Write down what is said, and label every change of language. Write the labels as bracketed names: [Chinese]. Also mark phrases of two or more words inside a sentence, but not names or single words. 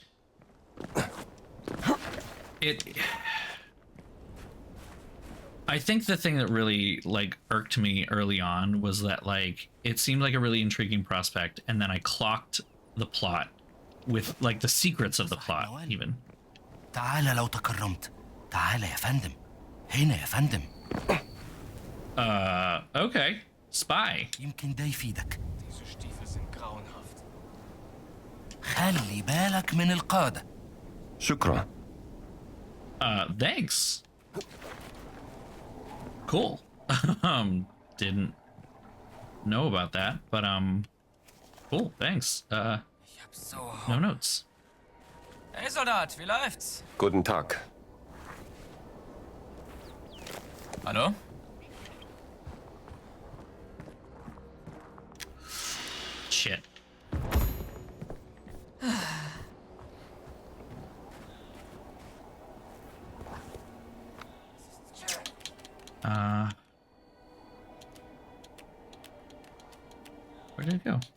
[English] I think the thing that really, like, irked me early on was that, like, it seemed like a really intriguing prospect, and then I clocked the plot with, like, the secrets of the plot, even. [Arabic] تعال لو تكرمت. تعال يا فندم. هنا يا فندم. [English] Okay. Spy. [Arabic] يمكن ده يفيدك. [German] Diese Stiefel sind grauenhaft. [Arabic] خلي بالك من القادة. شكرا. [English] Thanks. Cool. Didn't know about that, but cool, thanks. No notes. [German] Hey Soldat, wie läuft's? Guten Tag. Hallo? [English] Shit. Where did it go?